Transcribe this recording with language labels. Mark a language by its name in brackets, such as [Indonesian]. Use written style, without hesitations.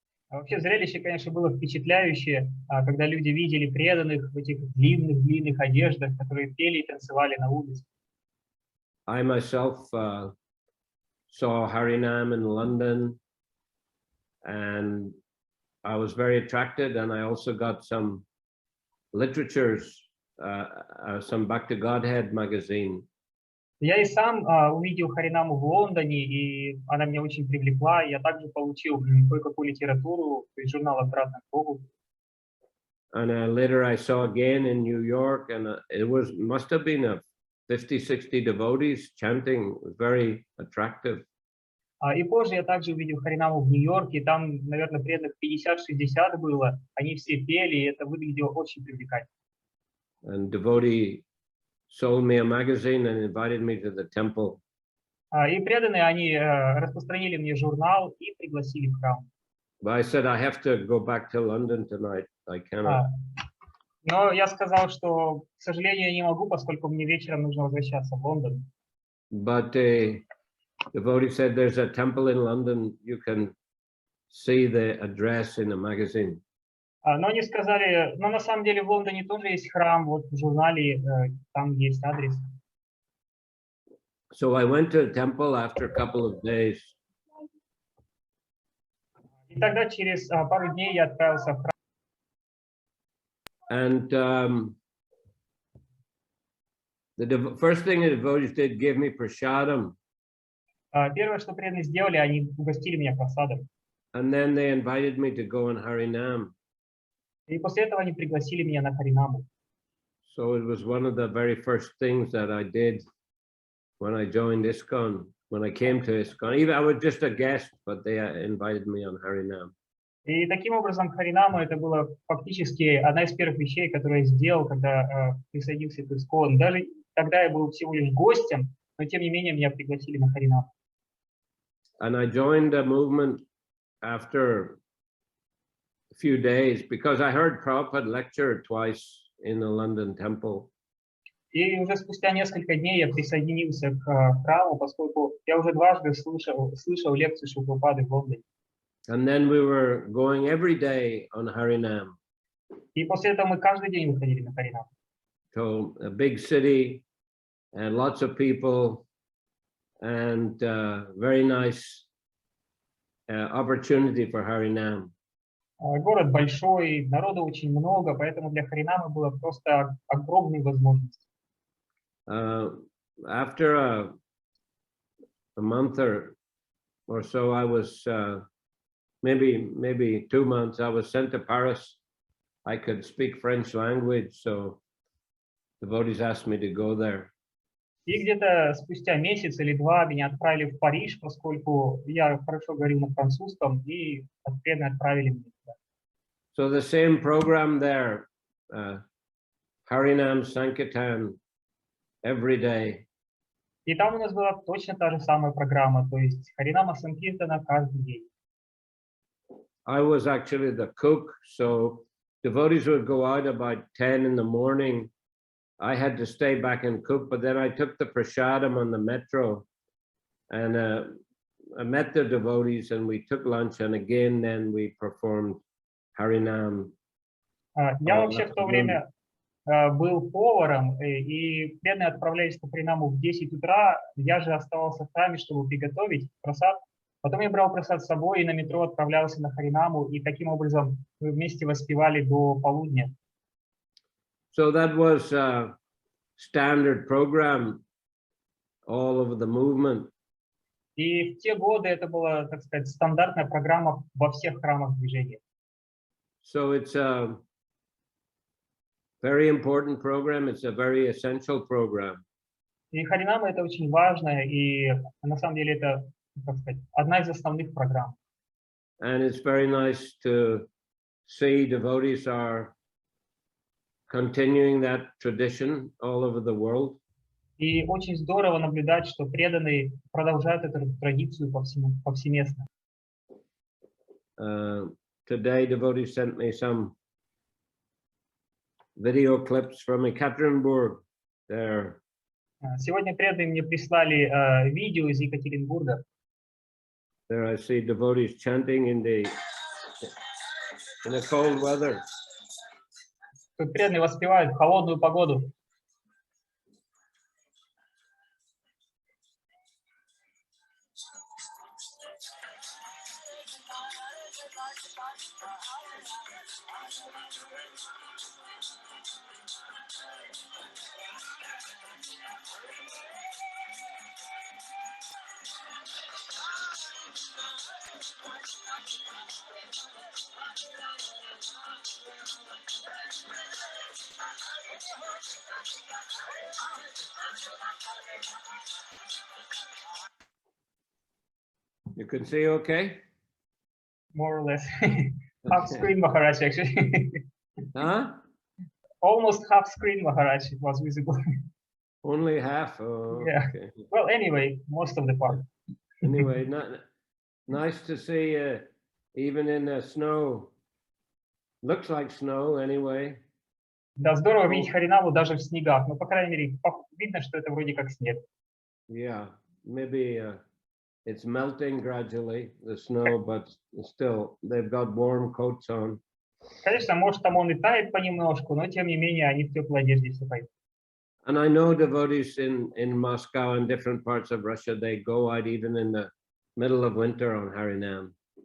[Russian] Вообще зрелище, конечно, было впечатляющее, когда люди видели преданных в этих длинных одеждах, которые пели и танцевали на улице. [English] I myself saw Harinam in London, and I was very attracted, and I also got some literatures, some Back to Godhead magazine. [Russian] Я и сам увидел Харинаму в Лондоне, и она меня очень привлекла. Я также получил кое-какую литературу из журнала «Разных богу». [English] And later I saw again in New York, and must have been a 50-60 devotees chanting. It was very attractive. [Russian] И позже я также увидел Харинаму в Нью-Йорке, там, наверное, преданных 50-60 было. Они все пели, и это выглядело очень привлекательно. [English] And devotee sold me a magazine and invited me to the temple. [Russian] И преданные, они распространили мне журнал и пригласили в храм. [English] But I said, I have to go back to London tonight. I cannot. [Russian] Но я сказал, что, к сожалению, я не могу, поскольку мне вечером нужно возвращаться в Лондон. [English] But the devotee said, there's a temple in London. You can see the address in a magazine. [Russian] Но они сказали, но на самом деле в Лондоне тоже есть храм, вот в журнале там есть адрес. [English] So I went to the temple after a couple of days. [Russian] И тогда через пару дней я отправился в храм. [English] And the first thing the devotees did give me prashadam. [Russian] Первое, что преданные сделали, они угостили меня просадом. [English] And then they invited me to go on Harinam. [Russian] И после этого они пригласили меня на Харинаму. [English] So it was one of the very first things that I did when I joined ИСККОN. When I came to ИСККОN, even I was just a guest, but they invited me on Harinam. [Russian] И таким образом Харинама это было фактически одна из первых вещей, которую я сделал, когда присоединился к ИСККОН. Даже тогда я был всего лишь гостем, но тем не менее меня пригласили на Харинаму. [English] And I joined the movement after a few days because I heard Prabhupada lecture twice in the London temple. [Russian] И уже спустя несколько дней я присоединился к храму, поскольку я уже дважды слышал лекцию Шрилы Прабхупады в Лондоне. [English] And then we were going every day on Harinam. [Russian] И после этого мы каждый день выходили на Харинам. [English] So a big city and lots of people and very nice opportunity for Harinam. [Russian] Город большой, народу очень много, поэтому для Харинамы было просто огромной возможностью. [English] After a month or so, I was maybe 2 months. I was sent to Paris. I could speak French language, so devotees asked me to go there. [Russian] И где-то спустя месяц или два меня отправили в Париж, поскольку я хорошо говорил на французском, и преданные отправили меня туда. [English] So the same program there, Harinam Sankirtan every day. [Russian] И там у нас была точно та же самая программа, то есть Харинама Санкиртана каждый день. [English] I was actually the cook, so devotees would go out about 10 in the morning. I had to stay back and cook, but then I took the prashadam on the metro and I met the devotees and we took lunch, and again then we performed Harinam. [Russian] Я вообще в то время был поваром, и преданные отправлялись на Харинаму в 10 утра, я же оставался в храме, чтобы приготовить просад. Потом я брал просад с собой и на метро отправлялся на Харинаму, и таким образом мы вместе воспевали до полудня. [English] So that was a standard program all over the movement. [Russian] И в те годы это была, так сказать, стандартная программа во всех храмах движения. [English] So it's a very important program. It's a very essential program. [Russian] И Харинама это очень важно, и на самом деле это, так сказать, одна из основных программ. [English] And it's very nice to see devotees are continuing that tradition all over the world. [Russian] И очень здорово наблюдать, что преданные продолжают эту традицию повсеместно. [English] Today, devotees sent me some video clips from Ekaterinburg. There. [Russian] Сегодня преданные мне прислали видео из Екатеринбурга. [English] There I see devotees chanting in the cold weather. [Russian] Тут преданные воспевают в холодную погоду. [English] You can see okay? More or less. Half screen Maharaj, actually. Huh? Almost half screen Maharaj was visible. Only half? Oh, Yeah. okay. Well, anyway, most of the part. Anyway, nice to see even in the snow. Looks like snow anyway. [Russian] Да, здорово видеть Харинаму даже в снегах. Ну, по крайней мере, видно, что это вроде как снег. [English] Yeah, maybe it's melting gradually, the snow, but still, they've got warm coats on. [Russian] Конечно, может, там он и тает понемножку, но тем не менее они в теплой одежде все поют. [English] And I know devotees in Moscow and different parts of Russia, they go out even in the middle of winter on Harinam.